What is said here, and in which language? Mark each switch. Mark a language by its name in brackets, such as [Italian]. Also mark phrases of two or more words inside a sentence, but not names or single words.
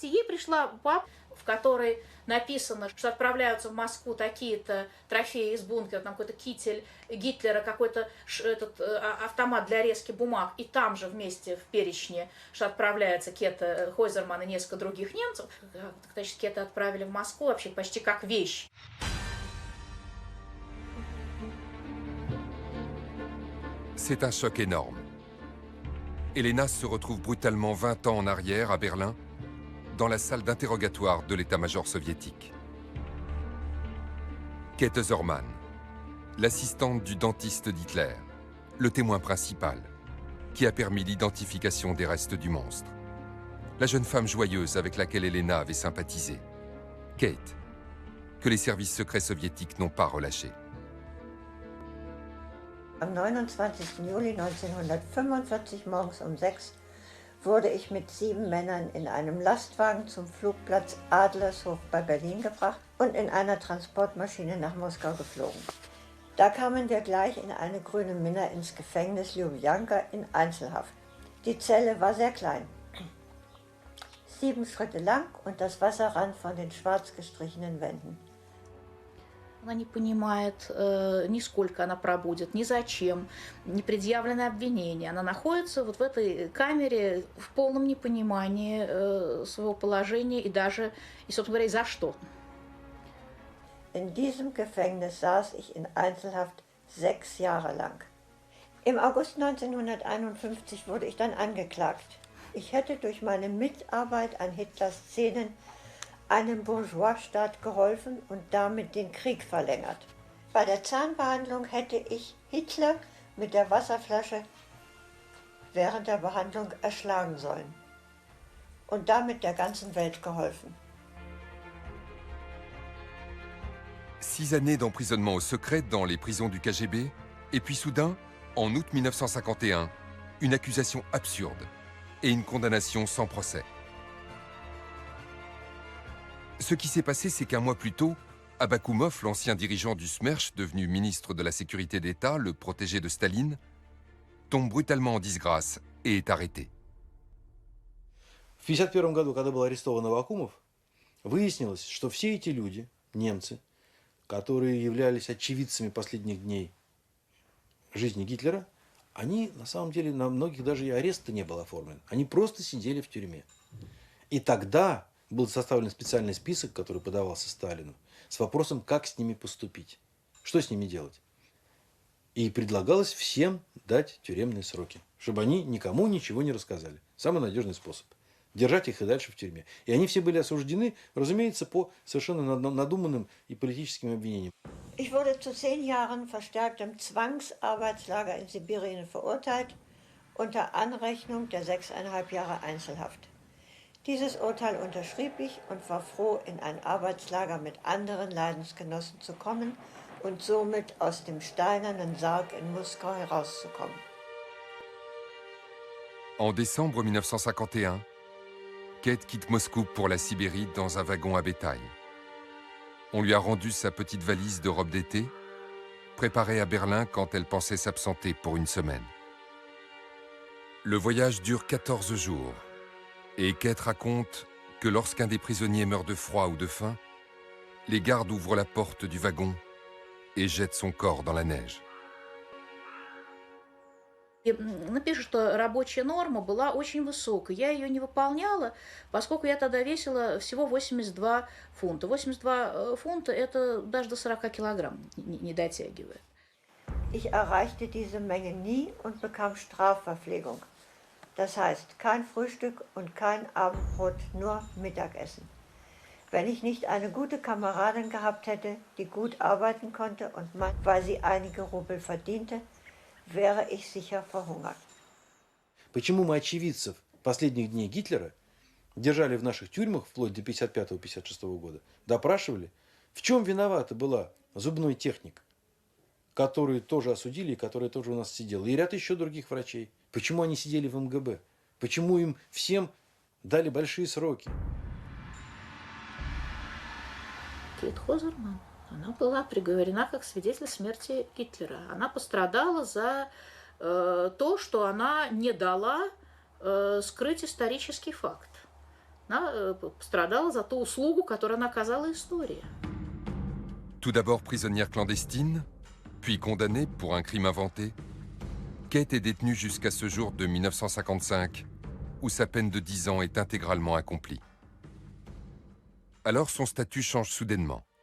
[Russian] Ей пришла папка, в которой написано, что отправляются в Москву такие-то трофеи из бункера, там какой-то китель Гитлера, какой-то автомат для резки бумаг, и там же вместе в перечне, что отправляется Кета Хойзерман и несколько других немцев. Значит, Кета отправили в Москву вообще почти как вещь. [French] C'est un choc énorme. Elena se retrouve brutalement 20 ans en arrière, à Berlin, dans la salle d'interrogatoire de l'état-major soviétique. Käthe Zormann, l'assistante du dentiste d'Hitler, le témoin principal, qui a permis l'identification des restes du monstre. La jeune femme joyeuse avec laquelle Elena avait sympathisé. Kate, que les services secrets soviétiques n'ont pas relâchée. [German] Am 29. Juli 1945 morgens um 6 wurde ich mit 7 Männern in einem Lastwagen zum Flugplatz Adlershof bei Berlin gebracht und in einer Transportmaschine nach Moskau geflogen. Da kamen wir gleich in eine grüne Minna ins Gefängnis Lubjanka in Einzelhaft. Die Zelle war sehr klein, 7 Schritte lang und das Wasser rann von den schwarz gestrichenen Wänden. [Russian] Она не понимает, ни сколько она пробудет, ни зачем, не предъявлены обвинения. Она находится вот в этой камере в полном непонимании своего положения и даже, и, собственно говоря, и за что. [German] In diesem Gefängnis saß ich in Einzelhaft 6 Jahre lang. Im August 1951 wurde ich dann angeklagt. Ich hätte durch meine Mitarbeit an Hitlers Szenen einem Bourgeoisstaat geholfen und damit den Krieg verlängert. Bei der Zahnbehandlung hätte ich Hitler mit der Wasserflasche während der Behandlung erschlagen sollen und damit der ganzen Welt geholfen. [French] 6 années d'emprisonnement au secret dans les prisons du KGB, et puis soudain, en août 1951, une accusation absurde et une condamnation sans procès. Ce qui s'est passé, c'est qu'un mois plus tôt, Abakoumov, l'ancien dirigeant du SMERSH, devenu ministre de la Sécurité d'État, le protégé de Staline, tombe brutalement en disgrâce et est arrêté. [Russian] В 1951 году, когда был арестован Аввакумов, выяснилось, что все эти люди, немцы, которые являлись очевидцами последних дней жизни Гитлера, они, на самом деле, на многих даже и арест не был оформлен. Они просто сидели в тюрьме. И тогда был составлен специальный список, который подавался Сталину, с вопросом, как с ними поступить, что с ними делать. И предлагалось всем дать тюремные сроки, чтобы они никому ничего не рассказали. Самый надежный способ. Держать их и дальше в тюрьме. И они все были осуждены, разумеется, по совершенно надуманным и политическим обвинениям. [German] Ich wurde zu 10 Jahren verstärktem Zwangsarbeitslager in Sibirien verurteilt, unter Anrechnung der 6,5 Jahre Einzelhaft. Dieses Urteil unterschrieb ich und war froh, in ein Arbeitslager mit anderen Leidensgenossen zu kommen und somit aus dem steinernen Sarg in Moskau herauszukommen. [French] En décembre 1951, Kate quitte Moscou pour la Sibérie dans un wagon à bétail. On lui a rendu sa petite valise de robe d'été, préparée à Berlin quand elle pensait s'absenter pour une semaine. Le voyage dure 14 jours, et Kate raconte que lorsqu'un des prisonniers meurt de froid ou de faim, les gardes ouvrent la porte du wagon et jettent son corps dans la neige. [Russian] Напишут, что рабочая норма была очень высокой. Я ее не выполняла, поскольку я тогда весила всего 82 фунта. 82 фунта – это даже до 40 килограмм не дотягивает. [German] Ich erreichte diese Menge nie und bekam Strafverpflegung. Das heißt, kein Frühstück und kein Abendbrot, nur Mittagessen. Wenn ich nicht eine gute Kameradin gehabt hätte, die gut arbeiten konnte und weil sie einige Rubel verdiente, wäre ich sicher verhungert. [Russian] Почему мы очевидцев последних дней Гитлера держали в наших тюрьмах вплоть до 1955-1956 года, допрашивали, в чем виновата была зубной техник, который тоже осудили и который тоже у нас сидел, и ряд еще других врачей. Почему они сидели в МГБ? Почему им всем дали большие сроки? Кейт Хозерман, она была приговорена как свидетель смерти Гитлера. Она пострадала за то, что она не дала скрыть исторический факт. Она пострадала за ту услугу, которую она оказала истории. [French] Tout d'abord prisonnière clandestine, puis condamnée pour un crime inventé, Kate est détenue jusqu'à ce jour de 1955, où sa peine de 10 ans est intégralement accomplie. Alors son statut change soudainement.